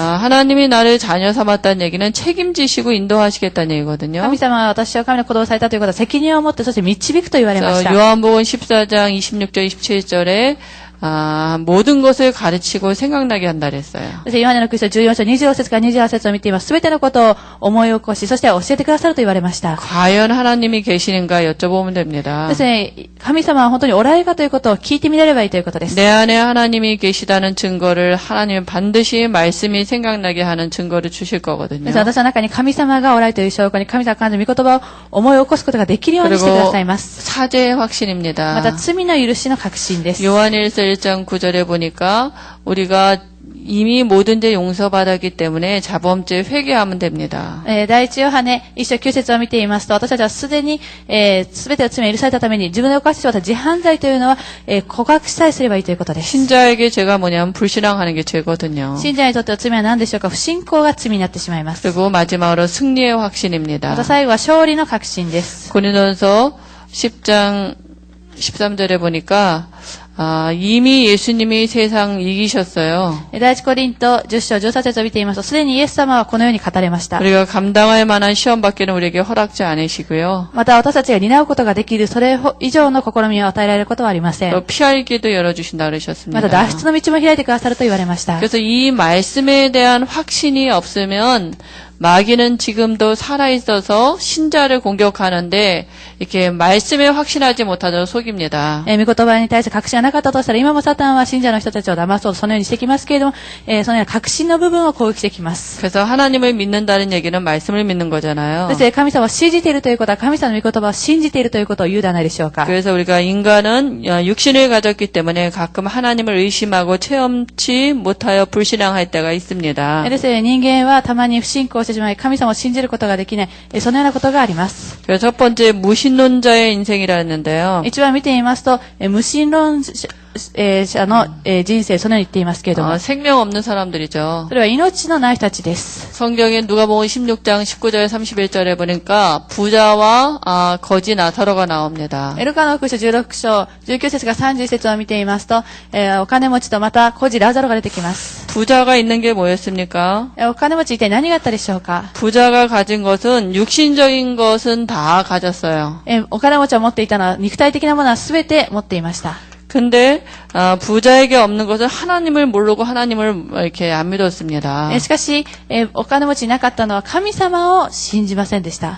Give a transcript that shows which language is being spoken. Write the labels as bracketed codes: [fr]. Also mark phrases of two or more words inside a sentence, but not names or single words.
[ko] 하나님이 나를 자녀 삼았다는 얘기는 책임지시고 인도하시겠다는 얘기거든요. [ja] 神様は私を神の子供をされたということは責任を持って、そして導くと言われまし [ko] 그래서 [ja] た。 [ko] 요한복음 14장 26절 27절에 모든 것을 가르치고 생각나게 한다 그랬어요. [ja] そしてヨハネのクリスト14章26節から28節を見ています。すべてのことを思い起こし、そして教えてくださると言われました。 [ko] 과연 하나님이 계시는가 여쭤보면 됩니다. [ja] ですね、神様は本当におられるかということを聞いてみれればいいということです。 [ko] 내 안에 하나님이 계시다는 증거를 하나님은 반드시 말씀이 생각나게 하는 증거를 주실 거거든요. [ja] です私の中に神様がおられるという証拠に神様が神の御言葉を思い起こすことができるようにしてくださいます。 [ko] 사죄의 확신입니다. [ja] また罪の許しの確信です。 [ko] 요한일서 1장 9절에 보니까 우리가 이미 모든 죄 용서받았기 때문에 자범죄 회개하면 됩니다. [ja] 第一ヨハネ一章9節を見ていますと、私たちはすでに、すべての罪を許されたために自分の犯した自犯罪というのは、告白さえすればいいということです。 [ko] 신자에게 죄가 뭐냐면 불신앙하는 게 죄거든요. [ja] 信者にとっての罪は何でしょうか。不信仰が罪になってしまいます。 [ko] 그리고 마지막으로 승리의 [ja] ま [ko] 확신입니다. [ja] た最後は勝利の確信です。 [ko] 고린도전서 10장 13절에 보니까 이미 예수님이 세상 이기셨어요. [ja] 第一コリント10章13節を見ていますと、すでにイエス様はこのように語れました。 [ko] 우리가 감당할 만한 시험밖에는 우리에게 허락지 않으시고요. [ja] また私たちが担うことができるそれ以上の試みを与えられることはありません。 [ko] 또 피할 길도 열어주신다 [ja] ま [ko] 그러셨습니다. [ja] た脱出の道も開いてくださると言われました。 [ko] 그래서 이 말씀에 대한 확신이 없으면 마귀는 지금도 살아있어서 신자를 공격하는데 이렇게 말씀에 확신하지 못하도록 속입니다. [ja] 御言葉に対して確信がなかったとしたら、今もサタンは信者の人たちを騙そうとそのようにしてきますけれども、そのような確信の部分を攻撃してきます。 [ko] 그래서 하나님을 믿는다는 얘기는 말씀을 믿는 거잖아요. [ja] そして神様を信じているということは、神様の御言葉を信じているということを言うではないでしょうか。 [ko] 그래서 우리가 인간은 육신을 가졌기 때문에 가끔 하나님을 의심하고 체험치 못하여 불신앙할 때가 있습니다. [ja] ですね、人間はたまに不信仰してしまい、神様を信じることができない、そのようなことがあります。 [ko] 그래서 첫 번째 무신론자의 인생이라 했는데요. [ja] 一番見てみますと、無神論者の人生、そのように言っていますけれども、 [ko] 생명 없는 사람들이죠. [ja] それは命のない人たちです。 [ko] 성경에 누가복음 16장 19절 31절에 보니까 부자와 거지 나사로가 나옵니다. [ja] ルカの福音書16章19節から31節を見ていますと、お金持ちとまた孤児ラザロが出てきます。 [ko] 부자가 있는 게 뭐였습니까? [ja] お金持ち一体何があったでしょうか。 [ko] 부자가 가진 것은 육신적인 것은 다 가졌어요. [ja] お金持ちを持っていたのは肉体的なものは全て持っていました。 [ko] 근데 부자에게 없는 것은 하나님을 모르고 하나님을 이렇게 안 믿었습니다. [ja] しかし、お金持ちになかったのは神様を信じませんでした。